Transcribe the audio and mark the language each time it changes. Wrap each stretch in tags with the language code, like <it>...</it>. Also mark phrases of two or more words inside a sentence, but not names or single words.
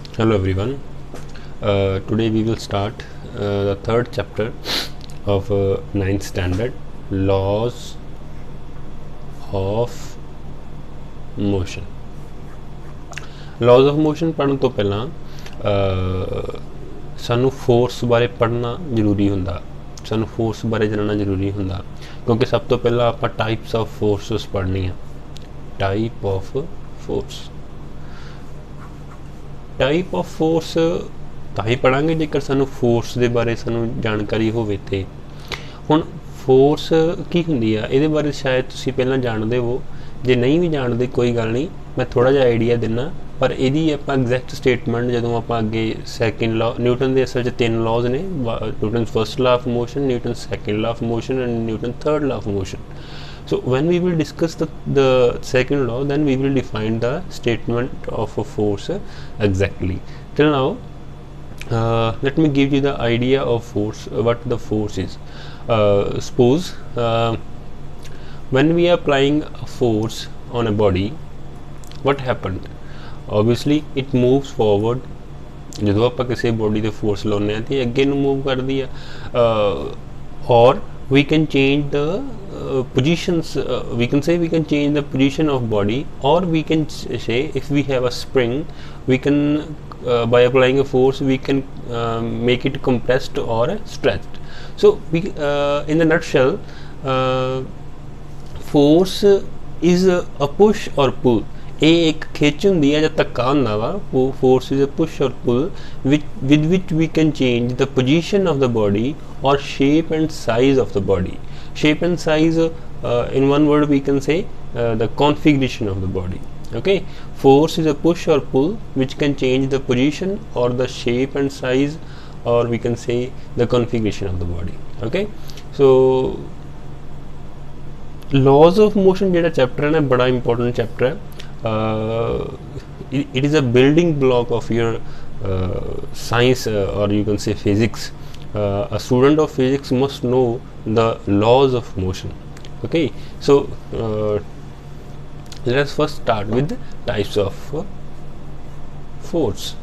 <en>Hello everyone. Today we will start the third chapter of ninth standard, laws of motion. Laws of motion</en> <pa>ਪੜ੍ਹਨ ਤੋ ਪਹਿਲਾ ਸਾਨੂੰ ਫੋਰਸ ਬਾਰੇ ਪੜ੍ਹਨਾ ਜ਼ਰੂਰੀ ਹੁੰਦਾ, ਸਾਨੂੰ ਫੋਰਸ ਬਾਰੇ ਜਾਣਨਾ ਜ਼ਰੂਰੀ ਹੁੰਦਾ, ਕਿਉਂਕਿ ਸਭ ਤੋ ਪਹਿਲਾ ਆਪਾਂ</pa> <en>types of forces</en> <pa>ਪੜ੍ਹਨੀ ਹੈ.</pa> <en>type of force, type of force</en> <pa>ਤਾਂ ਹੀ ਪੜ੍ਹਾਂਗੇ ਜੇਕਰ ਸਾਨੂੰ ਫੋਰਸ ਦੇ ਬਾਰੇ ਸਾਨੂੰ ਜਾਣਕਾਰੀ ਹੋਵੇ. ਤੇ ਹੁਣ ਫੋਰਸ ਕੀ ਹੁੰਦੀ ਆ ਇਹਦੇ ਬਾਰੇ ਸ਼ਾਇਦ ਤੁਸੀਂ ਪਹਿਲਾਂ ਜਾਣਦੇ ਹੋ, ਜੇ ਨਹੀਂ ਭੀ ਜਾਨਤੇ ਕੋਈ ਗੱਲ ਨਹੀਂ, ਮੈਂ ਥੋੜ੍ਹਾ ਜਿਹਾ ਆਇਡੀਆ ਦਿੰਨਾ. ਪਰ ਇਹਦੀ ਆਪਾਂ</pa> <en>exact statement</en> <pa>ਜਦੋਂ ਆਪਾਂ ਅੱਗੇ</pa> <en>second law,</en> <pa>ਨਿਊਟਨ ਦੇ ਅਸਲ ਚ 3 ਲਾਜ਼ ਨੇ,</pa> <en>Newton first law of motion, Newton second law of motion and Newton third law of motion. So when we will discuss the second law, then we will define the statement of a force exactly. Till now let me give you the idea of force, what the force is. Suppose when we are applying a force on a body, what happened? Obviously it moves forward.</en> <pa>ਜਦੋਂ ਆਪਾਂ ਕਿਸੇ ਬੋਡੀ ਤੇ ਫੋਰਸ ਲਾਉਂਦੇ ਹਾਂ ਤੇ ਅੱਗੇ ਨੂੰ ਮੂਵ ਕਰਦੀ ਆ,</pa> <en>ਔਰ we can change the positions, we can say we can change the position of body, or we can say if we have a spring, we can by applying a force we can make it compressed or stretched. So we in the nutshell, force is a push or pull.</en> <pa>ਇਹ ਇੱਕ ਖਿੱਚ ਹੁੰਦੀ ਹੈ ਜਾਂ ਧੱਕਾ ਹੁੰਦਾ ਵਾ.</pa> <en>force is a push or pull with which we can change the position of the body or shape and size of the body. Shape and size, in one word we can say the configuration of the body. Okay, force is a push or pull which can change the position or the shape and size, or we can say the configuration of the body. Okay, so laws of motion</en> <pa>ਜਿਹੜਾ ਚੈਪਟਰ ਹੈ ਨਾ ਬੜਾ</pa> <en>important chapter</en> <pa>ਹੈ.</pa> <en>It is a building block of your science, or you can say physics. A student of physics must know the laws of motion. Okay, so let us first start with the types of force.</en>